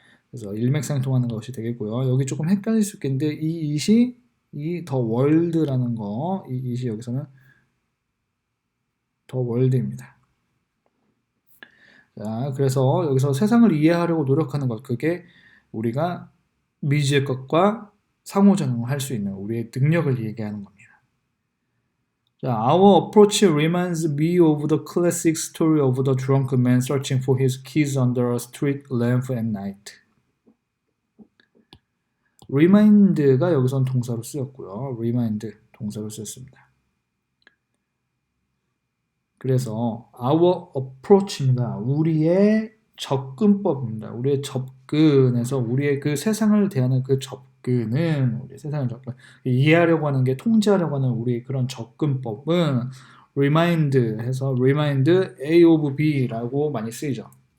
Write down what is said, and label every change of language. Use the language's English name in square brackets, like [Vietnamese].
[Korean] 그래서 일맥상통하는 것이 되겠고요. 여기 조금 헷갈릴 수 있겠는데 이 더 월드라는 거, 이 it이 여기서는 더 월드입니다. 자, 그래서 여기서 세상을 이해하려고 노력하는 것, 그게 우리가 미지의 것과 상호작용을 할 수 있는 우리의 능력을 얘기하는 겁니다. [English] 자, our approach reminds me of the classic story of the drunken man searching for his keys under a street lamp at night. [Korean] remind가 여기선 동사로 쓰였고요. remind 동사로 쓰였습니다. 그래서 our approach입니다. 우리의 접근법입니다. 우리의 접근에서 우리의 그 세상을 대하는 그 접근은 이해하려고 하는 게 통제하려고 하는 우리의 그런 접근법은 remind 해서 remind A of B라고 많이 쓰이죠.